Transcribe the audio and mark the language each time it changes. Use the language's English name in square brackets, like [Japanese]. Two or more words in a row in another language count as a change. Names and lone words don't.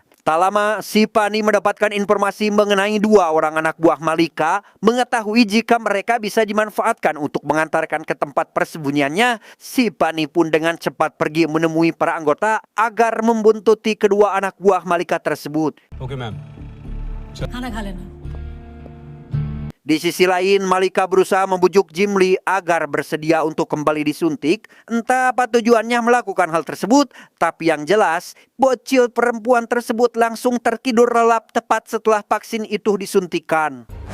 [Indonesian] Tak lama, Sipani mendapatkan informasi mengenai 2 orang anak buah Malika, mengetahui jika mereka bisa dimanfaatkan untuk mengantarkan ke tempat persembunyiannya. Sipani pun dengan cepat pergi menemui para anggota agar membuntuti kedua anak buah Malika tersebut. [English] okay ma'am [Hindi] खाना खा लेना [Indonesian] Di sisi lain, Malika berusaha membujuk Jimli agar bersedia untuk kembali disuntik. Entah apa tujuannya melakukan hal tersebut, tapi yang jelas, bocil perempuan tersebut langsung tertidur lelap tepat setelah vaksin itu disuntikan.